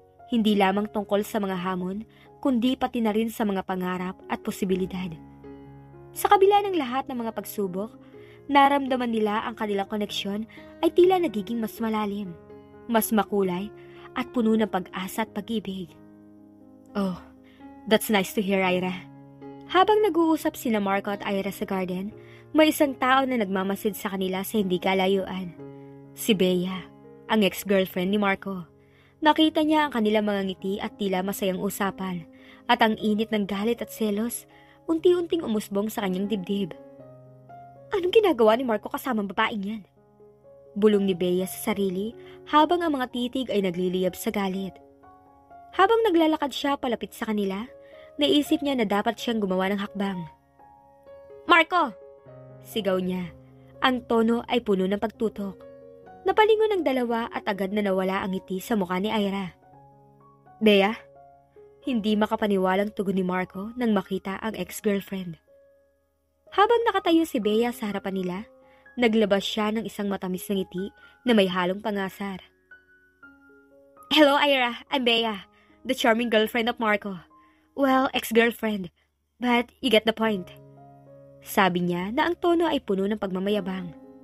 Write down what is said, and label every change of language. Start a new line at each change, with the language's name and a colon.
Filipino: Hindi lamang tungkol sa mga hamon, kundi pati na rin sa mga pangarap at posibilidad. Sa kabila ng lahat ng mga pagsubok, naramdaman nila ang kanilang koneksyon ay tila nagiging mas malalim, mas makulay at puno ng pag-asa at pag-ibig.
English: Oh, that's nice to hear, Ira.
Filipino: Habang nag-uusap sina Marco at Ira sa garden, may isang tao na nagmamasid sa kanila sa hindi kalayuan. Si Bea, ang ex-girlfriend ni Marco. Nakita niya ang kanilang mga ngiti at tila masayang usapan, at ang init ng galit at selos, unti-unting umusbong sa kanyang dibdib. Anong ginagawa ni Marco kasamang babaeng yan? Bulong ni Bea sa sarili habang ang mga titig ay nagliliyab sa galit. Habang naglalakad siya palapit sa kanila, naisip niya na dapat siyang gumawa ng hakbang. Marco! Sigaw niya. Ang tono ay puno ng pagtutok. Napalingon ang dalawa at agad na nawala ang ngiti sa mukha ni Ira. Bea? Hindi makapaniwalang tugon ni Marco nang makita ang ex-girlfriend. Habang nakatayo si Bea sa harapan nila, naglabas siya ng isang matamis na ngiti na may halong pangasar.
English: Hello, Ira. I'm Bea, the charming girlfriend of Marco. Well, ex-girlfriend, but you get the point.
Filipino: Sabi niya na ang tono ay puno ng pagmamayabang.